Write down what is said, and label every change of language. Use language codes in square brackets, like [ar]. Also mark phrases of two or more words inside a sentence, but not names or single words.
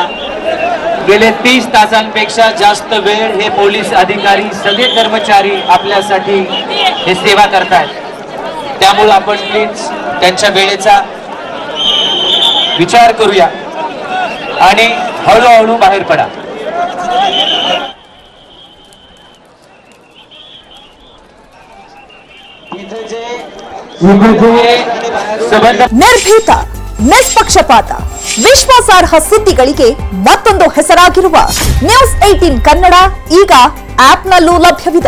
[mr] गेले 30 तासांपेक्षा जास्त वेळ हे पोलीस अधिकारी, सगळे कर्मचारी आपल्यासाठी हे सेवा करतात. त्यामुळे आपण प्लीज त्यांच्या वेळेचा विचार करूया आणि हळूहळू बाहेर पडा. [kn] ನಿರ್ಭೀತ, ನಿಷ್ಪಕ್ಷಪಾತ, ವಿಶ್ವಾಸಾರ್ಹ ಸುದ್ದಿಗಳಿಗೆ ಮತ್ತೊಂದು ಹೆಸರಾಗಿರುವ ನ್ಯೂಸ್ 18 ಕನ್ನಡ ಈಗ ಆಪ್ನಲ್ಲೂ ಲಭ್ಯವಿದೆ.